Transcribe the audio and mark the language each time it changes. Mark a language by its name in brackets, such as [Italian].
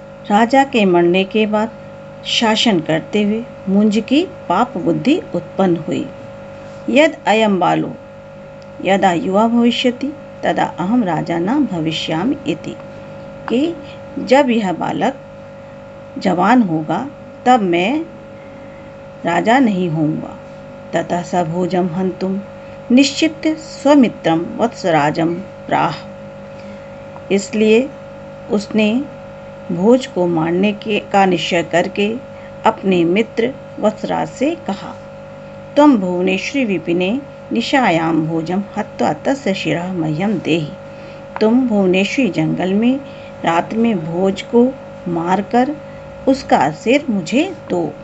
[Hindi] राजा के मरने के बाद शासन करते हुए मुञ्ज की पाप बुद्धि उत्पन्न हुई। [Sanskrit] यद् अयं बालो यदा युवा भविष्यति तदा अहम राजा न भविष्यामि इति, [Hindi] कि जब यह बालक जवान होगा तब मैं राजा नहीं होऊंगा। [Sanskrit] ततः स भोजं हन्तुं निश्चित्य स्वमित्रं वत्सराजं प्राह। [Hindi] इसलिए उसने भोज को मारने का निश्चय करके अपने मित्र वत्सराज से कहा, [Sanskrit] त्वं भुवनेश्वरी विपिने निशायां भोजं हत्वा तस्य शिरः मह्यं देहि, [Hindi] तुम भुवनेश्वरी जंगल में रात में भोज को मारकर उसका सिर मुझे दो।